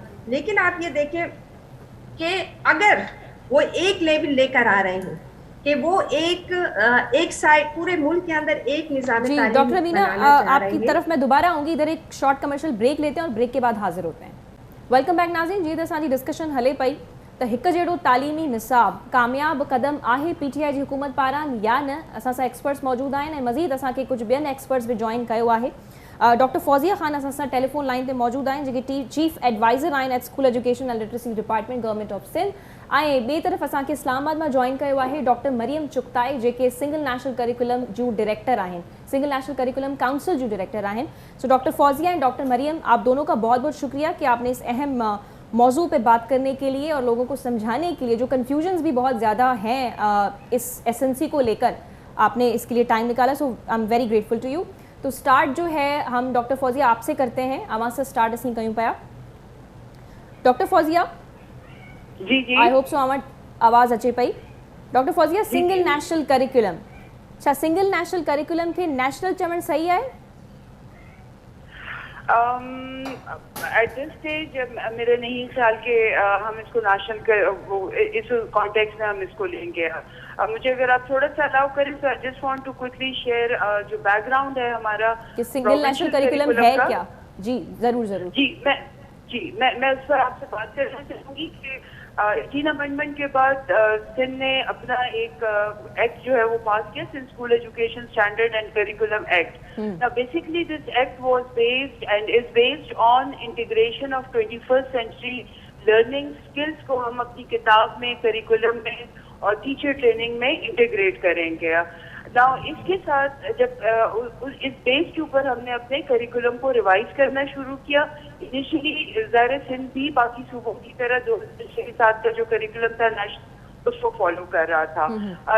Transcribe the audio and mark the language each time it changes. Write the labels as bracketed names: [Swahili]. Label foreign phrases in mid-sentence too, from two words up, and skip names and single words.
[Urdu] لیکن آپ یہ دیکھیں کہ اگر وہ ایک لیول لے کر آ رہے ہیں کہ وہ ایک سائیڈ پورے ملک کے اندر ایک نظام تعلیم. ڈاکٹر امینہ، آپ کی طرف میں دوبارہ آؤں گی، ادھر ایک [English] short commercial break [Urdu] لیتے ہیں اور بریک کے بعد حاضر ہوتے ہیں. [English] Welcome back [Sindhi] नाज़रीन, जी असांजी डिस्कशन हले पई त हिकु जहिड़ो तालीमी निसाब कामयाब कदम आहे PTI जी हुकूमत पारां या न। असां सां एक्सपर्ट्स मौजूद आहिनि ऐं मज़ीद असांखे कुझु ॿियनि एक्सपर्ट्स भी जॉइन कयो आहे। डॉक्टर फौजिया ख़ान असां सां टेलीफोन लाइन ते मौजूद आहिनि जेके [English] chief adviser [Sindhi] आहिनि [English] at School Education and Literacy Department Government of Sindh. [Sindhi] ऐं ॿिए तरफ़ असांखे इस्लामाबाद मां जॉइन कयो आहे डॉक्टर मरियम चुगताई जेके सिंगल नेशनल करिकुलम जूं डायरेक्टर आहिनि, सिंगल नेशनल करिकुलम काउंसिल जूं डायरेक्टर आहिनि। [Urdu] سو ڈاکٹر فوزیہ اینڈ ڈاکٹر مریم، آپ دونوں کا بہت بہت شکریہ کہ آپ نے اس اہم موضوع پہ بات کرنے کے لیے اور لوگوں کو سمجھانے کے لیے، جو کنفیوژنز بھی بہت زیادہ ہیں اس SNC کو لے کر، آپ نے اس کے لیے ٹائم نکالا. [English] So I am very grateful to you. [Urdu] تو اسٹارٹ جو ہے ہم ڈاکٹر فوزیہ آپ سے کرتے ہیں، آواز سے اسٹارٹ [Sindhi] असीं कयूं पिया। [Urdu] ڈاکٹر فوزیہ جی جی, [English] I hope so [Sindhi] आवाज़ अचे पई। डॉक्टर फौजिया, सिंगल नेशनल करिकुलम, छा सिंगल नेशनल करिकुलम खे नेशनल चवण सही है? [English] At this stage [Urdu] میرے نہیں خیال کہ ہم اس کو نیشنل اس کانٹیکسٹ میں ہم اس کو لیں گے. مجھے اگر آپ تھوڑا سا الاؤ کریں تو [English] I just want to quickly share [Urdu] جو بیک گراؤنڈ ہے ہمارا کہ سنگل نیشنل کریکولم ہے کیا. جی ضرور ضرور. جی میں اس پر آپ سے بات کرنا چاہوں گی کہ 18 امینڈمنٹ کے بعد سندھ نے اپنا ایک ایکٹ جو ہے وہ پاس کیا، سندھ اسکول ایجوکیشن اسٹینڈرڈ اینڈ کریکولم ایکٹ. [English] Now basically this act was based and is based on integration of 21st century learning skills [Urdu] کو ہم اپنی کتاب میں، کریکولم میں اور ٹیچر ٹریننگ میں انٹیگریٹ کریں گے. ناؤ اس کے ساتھ جب اس بیس کے اوپر ہم نے اپنے کریکولم کو ریوائز کرنا شروع کیا، انیشیلی ظاہر سندھ بھی باقی صوبوں کی طرح 2007 کا جو کریکولم تھا نیشنل اس کو فالو کر رہا تھا.